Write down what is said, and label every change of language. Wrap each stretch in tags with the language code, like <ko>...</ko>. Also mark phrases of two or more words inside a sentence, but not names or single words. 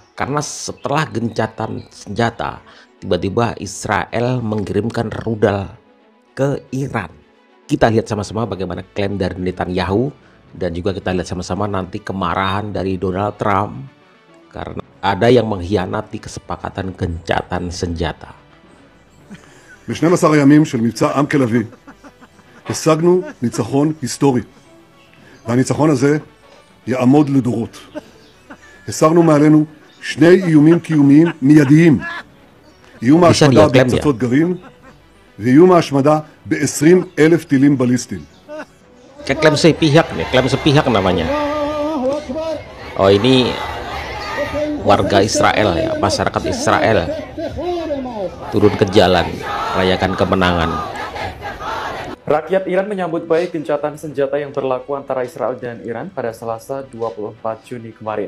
<id>Karena setelah gencatan senjata, tiba-tiba Israel mengirimkan rudal ke Iran. Kita lihat sama-sama bagaimana klaim dari Netanyahu, dan juga kita lihat sama-sama nanti kemarahan dari Donald Trump karena ada yang mengkhianati kesepakatan gencatan senjata.</id> <he>ב-12 הימים של מבצע עם כלבי השגנו ניצחון היסטורי, והניצחון הזה יעמוד לדורות. הסרנו מעלינו שני איומים קיומיים מיידיים: איום ההשמדה בפצצות גרעין ואיום ההשמדה ב-20,000 טילים בליסטיים.</he> <id>Klaim sepihak nih, klaim sepihak namanya. Oh, ini warga Israel ya, masyarakat Israel turun ke jalan merayakan kemenangan. Rakyat Iran menyambut baik gencatan senjata yang berlaku antara Israel dan Iran pada Selasa 24 Juni kemarin.</id>